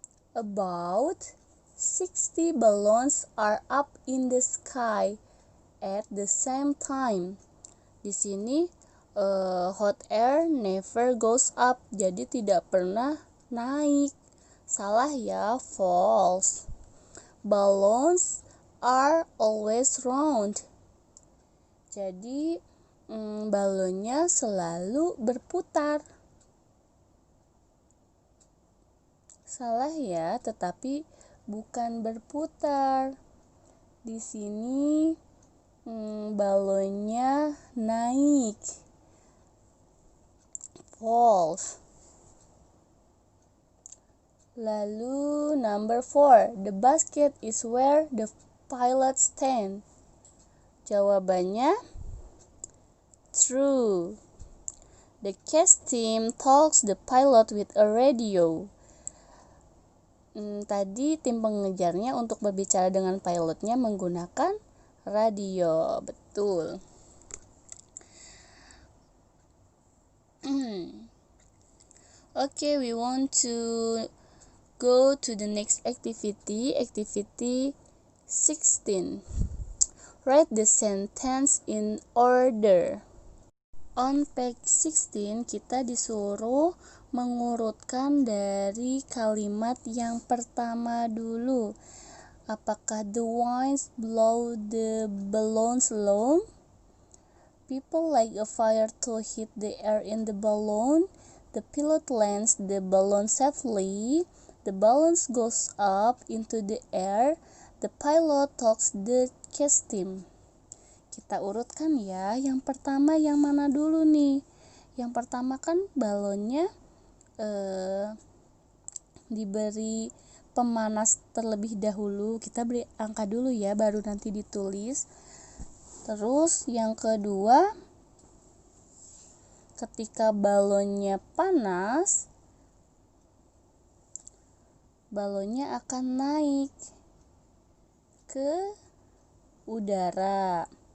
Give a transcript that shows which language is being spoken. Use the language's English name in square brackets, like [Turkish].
[English] About 60 balloons are up in the sky at the same time. [Indonesian] Di sini [English] hot air never goes up, [Indonesian] jadi tidak pernah naik. Salah ya, false. [English] Balloons are always round. [Indonesian] Jadi balonnya selalu berputar. Salah ya, tetapi bukan berputar. Di sini balonnya naik. [English] False. [Indonesian] Lalu [English] number 4, the basket is where the pilot stand. [Indonesian] Jawabannya true. [English] The cast team talks the pilot with a radio. [Indonesian] Tadi tim pengejarnya untuk berbicara dengan pilotnya menggunakan radio. Betul. [English] Okay, we want to go to the next activity. Activity 16. Write the sentence in order. On page 16, [Indonesian] kita disuruh mengurutkan dari kalimat yang pertama dulu. Apakah [English] the winds blow the balloons low? People light a fire to heat the air in the balloon. The pilot lands the balloon safely. The balloon goes up into the air. The pilot talks the cast team. [Indonesian] Kita urutkan ya. Yang pertama yang mana dulu nih? Yang pertama kan balonnya diberi pemanas terlebih dahulu. Kita beri angka dulu ya, baru nanti ditulis. Terus yang kedua, ketika balonnya panas, balonnya akan naik ke udara.